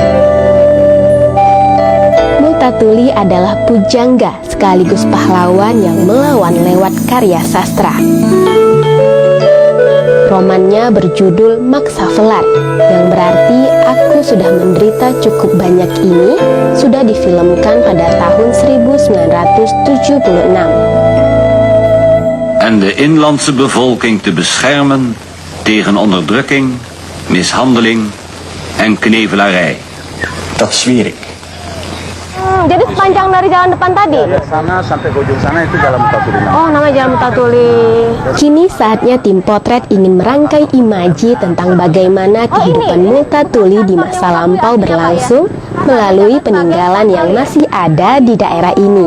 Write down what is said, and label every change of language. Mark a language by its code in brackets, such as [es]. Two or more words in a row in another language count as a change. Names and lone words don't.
[id] Multatuli adalah pujangga sekaligus pahlawan yang melawan lewat karya sastra. Romannya berjudul Maksa Velar, yang berarti Aku Sudah Menderita Cukup Banyak ini sudah difilmkan pada tahun 1976. [nl] En de inlandse bevolking te beschermen tegen onderdrukking, mishandeling en knevelarij. Dat swirik. [id] Jadi sepanjang dari jalan depan tadi? Sana sampai ke ujung sana itu Jalan Multatuli. Oh, nama Jalan Multatuli. Kini saatnya tim potret ingin merangkai imaji tentang bagaimana kehidupan Multatuli di masa lampau berlangsung melalui peninggalan yang masih ada di daerah ini.